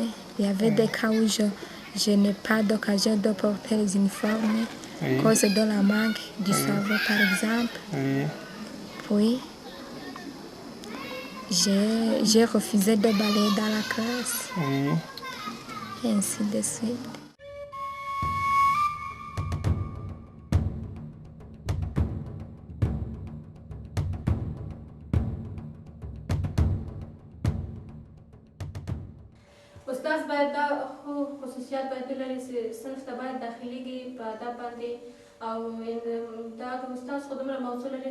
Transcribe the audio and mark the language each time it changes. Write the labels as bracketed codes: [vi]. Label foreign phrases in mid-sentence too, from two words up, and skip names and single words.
[fr] Il y avait des cas où je n'ai pas d'occasion de porter les uniformes. À cause de la manque du savon, par exemple. Puis, j'ai refusé de balayer dans la classe. Et ainsi de suite. [ps] استاد باید دا خصوصیات باید ولري چې صنف ته باید داخليږي په ادب باندې او دا د استاد خو دومره موضوع لري